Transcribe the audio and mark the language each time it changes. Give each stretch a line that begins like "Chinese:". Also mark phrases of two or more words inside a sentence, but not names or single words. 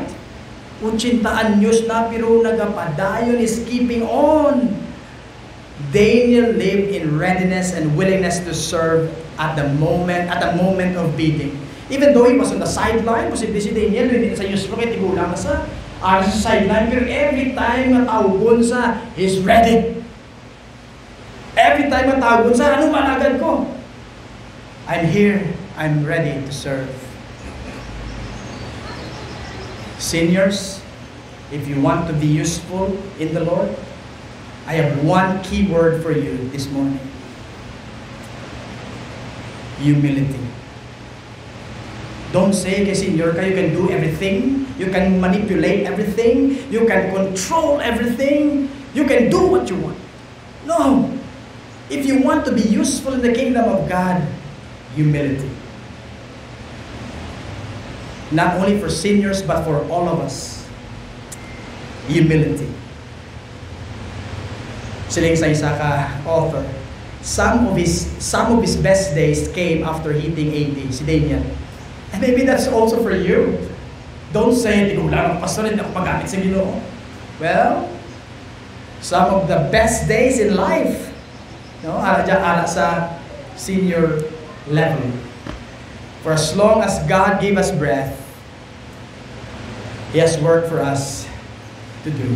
Hiligaynon: 80 anyos na pero nagapadayon
English: is keeping on. Daniel lived in readiness and willingness to serve at the moment of beating. Even though he was on the sideline,
Hiligaynon: posible si Daniel, hindi sa useful kay tigulang sa sideline, pero
English: every time
Hiligaynon: matawgon sa,
English: he's ready. Every time
Hiligaynon: matawgon sa, anong managad ko?
English: I'm here, I'm ready to serve. Seniors, if you want to be useful in the Lord, I have one key word for you this morning. Humility. Don't say,
Hiligaynon: kay senior ka,
English: you can do everything, you can manipulate everything, you can control everything, you can do what you want. No. If you want to be useful in the kingdom of God, humility. Not only for seniors, but for all of us. Humility.
Hiligaynon: Siling sa isa ka
English: author, some of his best days came after hitting 80, si Daniel. And maybe that's also for you. Don't say,
Hiligaynon: hindi ko lang ang pastor, hindi ako magamit sa Ginoo.
English: Well, some of the best days in life, no,
Hiligaynon: ala sa
English: senior level. For as long as God gave us breath, He has work for us to do.